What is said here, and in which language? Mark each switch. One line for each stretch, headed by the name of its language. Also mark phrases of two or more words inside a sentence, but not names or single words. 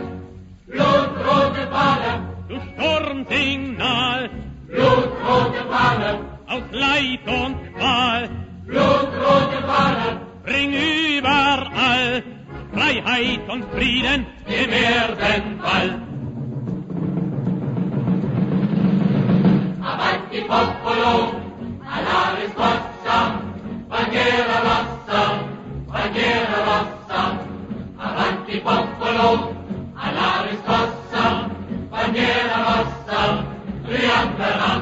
German: Blutrote Fahne, Du Sturmsignal, blutrote Fahne, aus Leid und Qual, blutrote Fahne, bring überall Freiheit und Frieden. dem Erdenball.
Italian: Avanti popolo, alla risposta, bandiera rossa, bandiera rossa. Avanti popolo, alla risposta, bandiera rossa, trionferà.